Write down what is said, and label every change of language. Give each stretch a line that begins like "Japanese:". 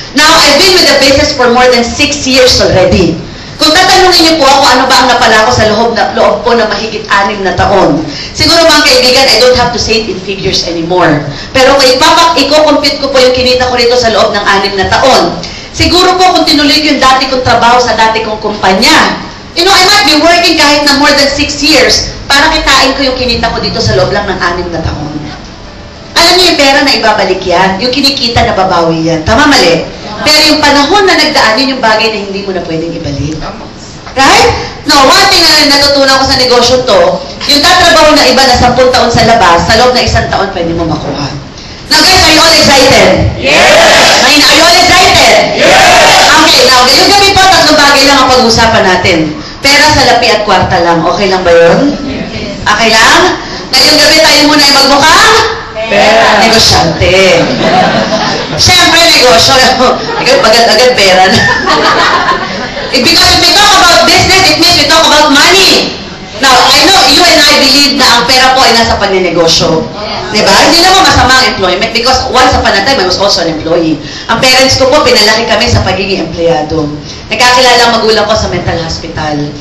English: Now, I've been with the business for more than 6 years already.
Filipino: Kung tatanungin niyo po ako, ano ba ang napala ko sa loob po na mahigit 6 na taon? Siguro mga kaibigan,
English: I don't have to say it in figures anymore.
Filipino: Pero kung i-compute ko po yung kinita ko rito sa loob ng 6 na taon, siguro po kung tinuloy ko yung dati kong trabaho sa dati kong kumpanya,
English: I might be working
Filipino: kahit na
English: more than 6 years
Filipino: para kitain ko yung kinita ko dito sa loob lang ng 6 na taon. Alam niyo yung pera na ibabalik yan, yung kinikita na babawi yan. Tama, mali? Pero yung panahon na nagdaan, yun yung bagay na hindi mo na pwedeng ibalik. Right? No,
English: one thing
Filipino: na natutunan ko sa negosyo to, yung tatrabaho na iba na 10 taon sa labas, sa loob na 1 taon pwede mo makuha.
English: Now guys, are you all excited? Yes! Are you all excited? Yes!
Filipino: Okay, now, ngayong gabi po, 3 bagay lang ang pag-usapan natin. Pera, salapi at kwarta lang. Okay lang ba yun? Yes. Okay lang? Ngayong gabi tayo muna ay magmukhang? Pera. Negosyante. Siyempre, negosyo. Agad-agad pera na.
English: Because if we talk about business, it means we talk about money. Now, I know you and I believe
Filipino: na ang pera po ay nasa paninegosyo. Diba? Hindi naman masama ang
English: employment because once upon a time, I was also an employee.
Filipino: Ang parents ko po, pinalaki kami sa pagiging empleyado. Nakakilala ang magulang ko sa mental hospital.